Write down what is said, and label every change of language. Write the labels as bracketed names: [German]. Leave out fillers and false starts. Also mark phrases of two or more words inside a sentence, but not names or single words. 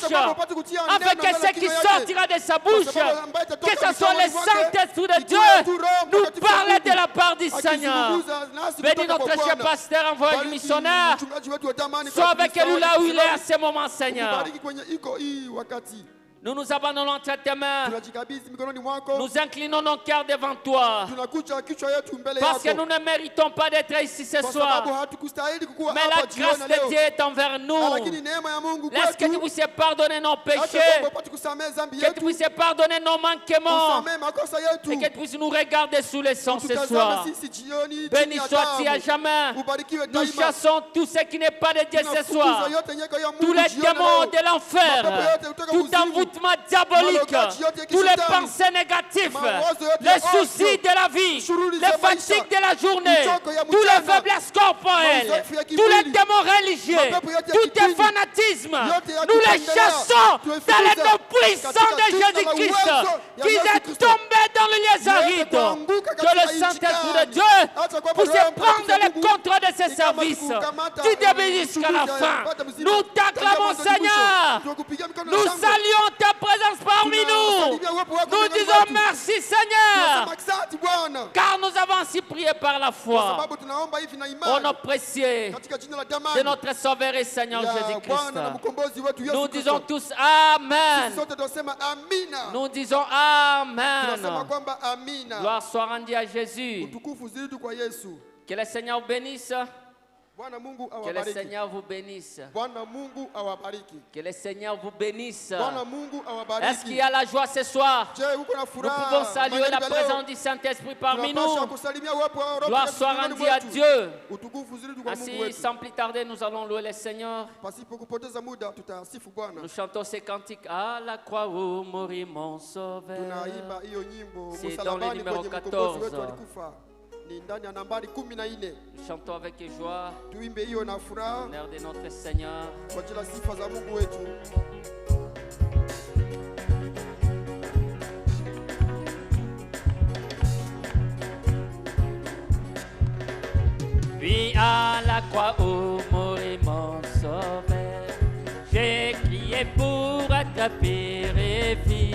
[French] Afin que ce qui sortira de sa bouche, que ce soit le Saint-Esprit de Dieu, nous parle de la part du Seigneur. Bénis notre cher pasteur, envoyé du missionnaire. Sois avec lui là où il est à ce moment, Seigneur. Nous nous abandonnons entre tes mains. [Swahili] tunajikabidhi mikononi mwako, [French] Nous inclinons nos cœurs devant toi. [Swahili] tunakuja kichwa yetu mbele [French] Parce que [Swahili] yako, [French] nous ne méritons pas d'être ici ce [Swahili] kwa sababu [French] soir. [Swahili] hatukustahili kukuwa [French] Mais la [Swahili] hapa [French] grâce [Swahili] jioni [French] de [Swahili] leo, [French] Dieu est envers nous. [Swahili] lakini neema ya Mungu [French] Laisse que tu [Swahili] kwetu, [French] puisses pardonner nos [Swahili] acha [French] péchés. [Swahili] Mungu apate kusamehe dhambi [French] Que tu [Swahili] yetu, [French] puisses pardonner nos manquements. [Swahili] usamehe makosa yetu, [French] Et que tu puisses nous regarder sous les sons ce [Swahili] ututazame [French] soir. [Swahili] sisi jioni [French] Béni [Swahili] chini ya [French] sois-tu à [Swahili] damu. [French] jamais. [Swahili] Ubarikiwe [French] Nous [Swahili] daima. [French] chassons tout ce qui n'est pas de Dieu ce [Swahili] Tunafukuza [French] soir. [Swahili] yote yenye kwa ya Mungu [French] Tous les [Swahili] jioni [French] démons [Swahili] leo. [French] de l'enfer, [Swahili] Mapepo yote kutoka [French] tout [Swahili] kuzimu, [French] envoûtement diabolique, [Swahili] malogaji yote ya [French] tous les [Swahili] kishetani, [French] pensées négatifs, [Swahili] mawazo yote [French] les [Swahili] ya [French] soucis [Swahili] ovyo, [French] de la vie, [Swahili] shughuli [French] les [Swahili] za maisha, [French] fatigues de la journée, [Swahili] uchoka ya [French] tous les [Swahili] mchana, [French] faiblesses corporelles, [Swahili] mazoefu ya [French] tous les [Swahili] kimwili, [French] démons religieux, [Swahili] mapepo yote ya [French] tous les [Swahili] kidini, [French] fanatismes, [Swahili] yote ya [French] nous les [Swahili] kupendelea, [French] chassons [Swahili] tuefukuze [French] dans le nom puissant [Swahili] katika [French] de [Swahili] jina la [French] Jésus-Christ, [Swahili] uwezo ya [French] qui [Swahili] Yesu [French] est [Swahili] Kristo. [French] tombé dans le lieu [Swahili] Yote [French] aride. [Swahili] kuanguka [French] Que [Swahili] katika [French] le [Swahili] nchi [French] Saint-Esprit de [Swahili] kali. [French] Dieu [Swahili] Acha kwamba [French] puisse [Swahili] Roho [French] prendre [Swahili] Mtakatifu [French] le [Swahili] Mungu [French] contrôle de ces [Swahili] ikamate [French] services. [Swahili] kukamata, [French] Tu débis jusqu'à la [Swahili] kuchunguza, [French] fin. [Swahili] yapata mzima, [French] Nous [Swahili] tangia [French] t'acclamons, [Swahili] mwanzo hadi mwisho. [French] Seigneur. [Swahili] Tunakupigia mikono [French] Nous [Swahili] ya shangwe. [French] saluons ta présence parmi nous. [Swahili] Tunasalimia uwepo wako [French] Nous [Swahili] miongoni [French] disons [Swahili] mwetu. [French] merci, [Swahili] Tunasema [French] Seigneur, [Swahili] asante Bwana, [French] car nous avons ainsi prié par la [Swahili] kwa [French] foi. [Swahili] sababu tunaomba hivi na [French] Au [Swahili] imani [French] nom précieux [Swahili] katika jina la [French] de [Swahili] damani [French] notre Sauveur et Seigneur [Swahili] ya [French] Jésus-Christ. [Swahili] Bwana na mkombozi wetu Yesu [French] Nous disons [Swahili] Kristo. [French] tous Amen. [Swahili] Sisi sote tunasema amina. [French] Nous disons [Swahili] Tunasema [French] Amen. [Swahili] kwamba amina. [French] Gloire soit rendue à Jésus. [Swahili] Utukufu zidi kwa Yesu. [French] Que le Seigneur vous bénisse. [Swahili] Bwana Mungu [French] Que le [Swahili] awabariki. [French] Seigneur vous bénisse. [Swahili] Bwana Mungu awabariki. [French] Que le Seigneur vous bénisse. [Swahili] Bwana Mungu [French] Est-ce qu'il [Swahili] awabariki. [French] y a la joie ce soir? [Swahili] Je, uko na [French] Nous [Swahili] furaha. [French] pouvons saluer la [Swahili] Magharibi ya leo, [French] présence du Saint-Esprit parmi [Swahili] tunapaswa [French] nous. [Swahili] kusalimia uwepo wa Roho [French] Gloire [Swahili] Mtakatifu [French] soit [Swahili] miongoni [French] rendue à [Swahili] mwetu. [French] Dieu. [Swahili] Utukufu zidi kwa Mungu [French] Ainsi, [Swahili] wetu. [French] sans plus tarder, nous allons louer le Seigneur. [Swahili] Pasipo kupoteza muda tutasifu Bwana. [French] Nous chantons ces cantiques à la croix où mourit mon sauveur. [Swahili] Tunaimba hiyo nyimbo [French] C'est [Swahili] msalabani [French] dans le numéro [Swahili] kwenye mkombozi wetu [French] 14. [Swahili] alikufa. Ni ndani ya nambari 14. [French] Nous chantons avec joie [Swahili] Tuimbe hiyo na furaha [French] l'honneur de notre Seigneur. [Swahili] kwa ajili ya sifa za Mungu wetu. [French] Puis à la croix où mourit mon sauveur, j'ai crié pour être purifié.